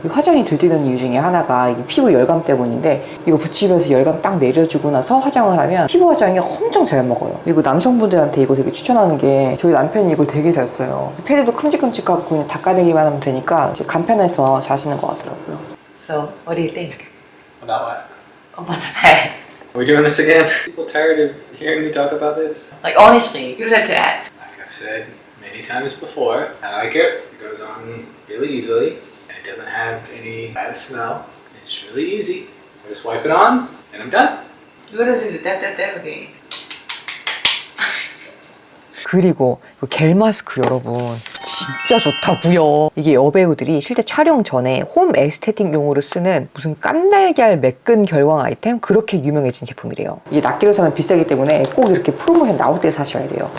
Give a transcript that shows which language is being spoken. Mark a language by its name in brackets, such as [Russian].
[Korean] 이 화장이 들뜨는 이유 중에 하나가 이게 피부 열감 때문인데 이거 붙이면서 열감 딱 내려주고 나서 화장을 하면 피부 화장이 엄청 잘 먹어요. 그리고 남성분들한테 이거 되게 추천하는 게 저희 남편이 이걸 되게 잘 써요. 패드도 큼직큼직하고 그냥 닦아내기만 하면 되니까 이제 간편해서 잘 쓰는 것 같더라고요. [English] So, what do you think? About what? About the pad? Are we doing this again? People tired of hearing me talk about this? Like honestly, you don't have to act. Like I've said many times before, I like it. It goes on really easily, and it doesn't have any bad smell. It's really easy. I just wipe it on, and I'm done. You gotta do the dab again. [Korean] 그리고 겔 마스크 여러분 진짜 좋다고요. 이게 여배우들이 실제 촬영 전에 홈 에스테틱용으로 쓰는 무슨 깐달걀 매끈 결광 아이템 그렇게 유명해진 제품이래요. 이게 낱개로 사면 비싸기 때문에 꼭 이렇게 프로모션 나올 때 사셔야 돼요.